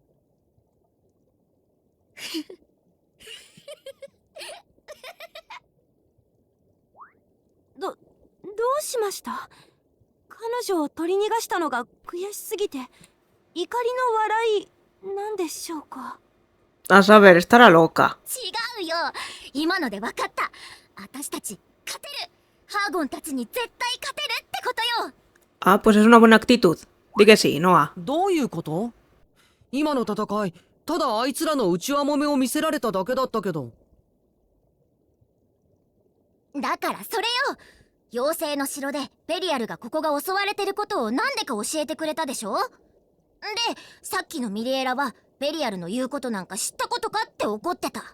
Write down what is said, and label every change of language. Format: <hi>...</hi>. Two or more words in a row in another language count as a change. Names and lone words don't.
<ja>どうしました？彼女を取り逃がしたのが悔しすぎて怒りの笑いなんでしょうか。</ja> <es>A saber, estará loca.</es> <ja>違うよ。今ので分かった。私たち勝てる。ハーゴンたちに絶対勝てるってことよ。</ja> <es>Ah, pues es una buena actitud. Di que sí, Noah.</es> <ja>どういうこと？今の戦い、ただあいつらの内輪もめを見せられただけだったけど。だからそれよ。妖精の城でベリアルがここが襲われてることをなんでか教えてくれたでしょ。で、さっきのミリエラはベリアルの言うことなんか知ったことかって怒ってた。</ja>